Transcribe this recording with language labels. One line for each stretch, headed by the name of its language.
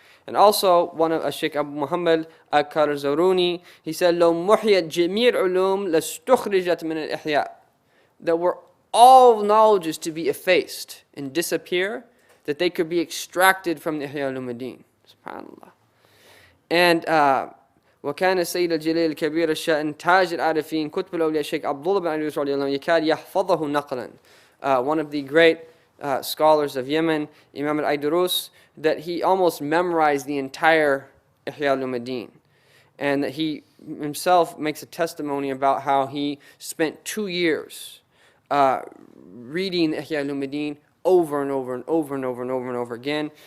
English: And also, one of Sheikh Abu Muhammad al-Karzaruni, he said,
Arabic: لو محيت جميع العلوم لاستخرجت من الإحياء.
English: That were all knowledges to be effaced and disappear, that they could be extracted from the Ihya Ulumuddin. SubhanAllah.
Arabic: And وكان السيد الجليل الكبير الشأن تاج العارفين كتب الأولياء الشيخ عبد الله بن علي رضي الله عنه يكاد يحفظه نقلا.
English: One of the great scholars of Yemen, Imam al-Aydurus, that he almost memorized the entire Ihya Ulumuddin. And that he himself makes a testimony about how he spent 2 years reading Ihya Ulumuddin over and over and over and over and over and over again.